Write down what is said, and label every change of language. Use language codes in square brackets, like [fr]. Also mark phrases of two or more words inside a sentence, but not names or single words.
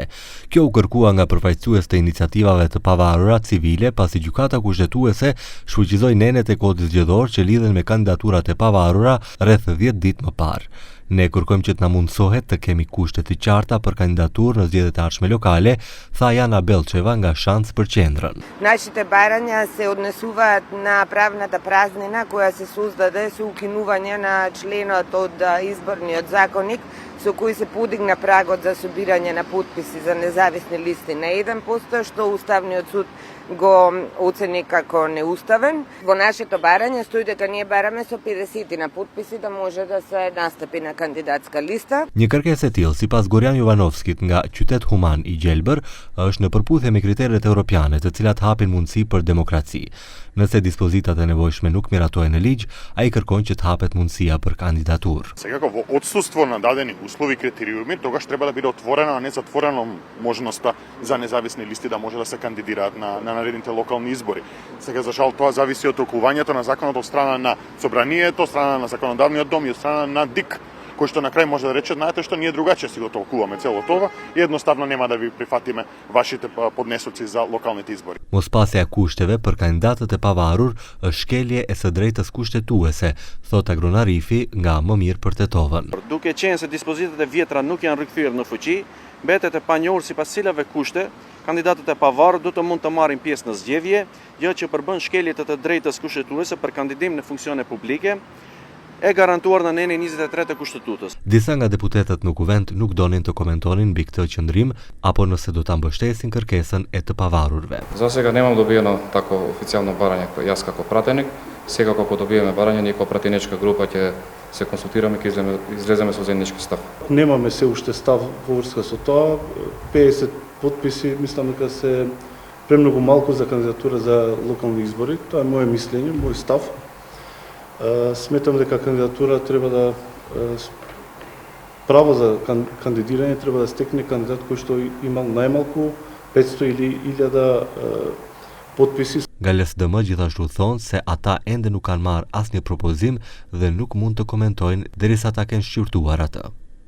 [sq] Kjo u kërkua nga përfaqësues të iniciativave të pavarura civile pasi gjykata kushtetuese shfuqizoi nenet e kodit zgjedhor që lidhen me kandidaturat e pavarura rreth 10 ditë më parë. Ne kërkojmë që të na mundsohet të kemi kushte të qarta për kandidaturë në zgjedhjet e ardhshme lokale, tha Jana Belçeva nga Шанс për Qendrën. [mk] Нашите барања се однесуваат на правната празнина која се создаде со укинување на членот од изборниот законник со кој се подигна прагот за собирање на потписи за независни листи на 1%, што Уставниот суд го оцени како неуставен. Во нашето барање стои дека ние бараме со 50 на потписи да може да се настапи на кандидатска листа. [sq] Një kërkesë e tillë, sipas Gorjan Jovanovskit nga Qytet Human i Gjelbër, është në përputhje me kriteret europiane, të cilat hapin mundësi për demokraci. Nëse dispozitat e nevojshme nuk miratojnë në ligj, ai kërkon që të hapet mundësia për kandidaturë. [mk] Секако во отсутство на дадени услови и критериуми, тогаш треба да биде отворена, а не затворена можноста за независни листи да може да се кандидираат на наредните локални избори. Сега за жал тоа зависи од толкувањето на законот од страна на собранието, од страна на законодавниот дом и од страна на ДИК, кој што на крај може да рече, знаете што, ние другаче си го толкуваме цело това и едноставно нема да ви прифатиме вашите поднесоци за локалните избори. [sq] Mospasja e kushteve për kandidatët e pavarur është shkelje e së drejtës kushtetuese, thot Agron Arifi nga Më mirë për Tetovën. Duke qenë se dispozitat e vjetra nuk janë rikthyer në fuqi, mbetet e panjohur sipas cilave kushte kandidatët e pavarur do të mund të marrin pjesë në zgjedhje, gjë që përbën shkelje të drejtës kushtetuese për kandidim në funksione publike, e garantuar në nenin 23 të kushtetutës. Disa nga deputetët në kuvent nuk donin të komentonin mbi këtë qëndrim apo nëse do ta mbështesin kërkesën e të pavarurve. [mk] За сега немам добиено тако официјално барање јас како пратеник. Сега кога добиеме барање, ние како пратеничка група ќе се консултираме, ќе излеземе со заеднички став. Немаме се уште став во врска со тоа. 50 потписи мислам дека се премногу малку за кандидатура за локални избори. Тоа е моје мислење, мој став. Сметам дека кандидатура треба да право за кандидирање треба да стекне кандидат кој што имал најмалку 500 или 1000 potpisi. [sq] Nga LSDM gjithashtu thonë se ata ende nuk kanë marrë asnjë propozim dhe nuk mund të komentojnë derisa ta kenë shqyrtuar atë.